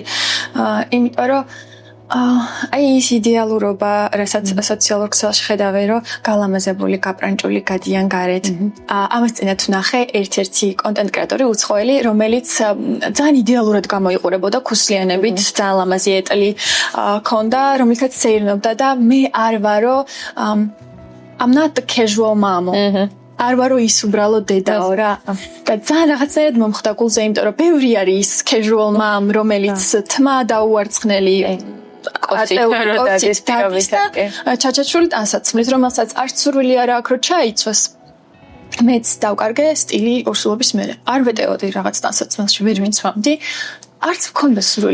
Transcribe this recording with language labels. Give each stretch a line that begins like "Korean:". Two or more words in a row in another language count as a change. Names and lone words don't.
Georgian: იმიტომ რომ აი ის იდეალურობა, რასაც სოციალურ ქსელში ხედავენ, რომ გალამაზებული, გაპრანჭული გადიან გარეთ. ამას წინათ ვნახე ერთ-ერთი კონტენტ კრეატორი უცხოელი, რომელიც ძალიან იდეალურად გამოიყურებოდა ქუსლიანებით, ძალიან ლამაზი ეტლი ქონდა, რომელსაც სეირნობდა და მე არ ვარო
English: I'm not the casual mom.
Georgian: არ ვარო ის უბრალოდ დედაო რა. და ძალიან რაღაცნაირად მომხდა გულზე, იმიტომ რომ ბევრი არის ის
English: casual mom,
Georgian: რომელიც თმა დაუარცხნელი ჩაჩაჩული ტანსაცმლის, რომელსაც არც სურვილი არ აქვს რომ ჩაიცვას. მეც დავკარგე სტილი ორსულობის მერე. არ ვეტეოდი რაღაც ტანსაცმელში, ვერ ვინცვამდი. არც მქონდა სურვილი.